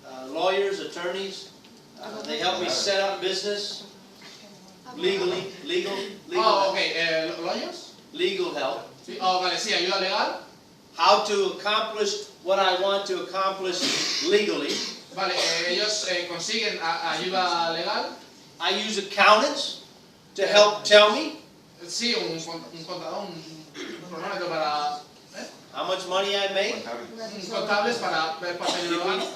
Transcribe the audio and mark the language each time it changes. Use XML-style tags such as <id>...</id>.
<en>Lawyers, attorneys, they help me set up business, legal</en> <es>Oh, ok,</es> <en>¿lawyers? legal help.</en> <es>Sí. Oh, vale, sí, ayuda legal.</es> <en>How to accomplish what I want to accomplish legally.</en> <es>Vale, ellos consiguen ayuda legal.</es> <en>I use accountants to help tell me</en> <es>Sí, un contador, un cronómetro para...</es> <en>how much money I make,</en> <es>contables para ver cuánto dinero gano,</es>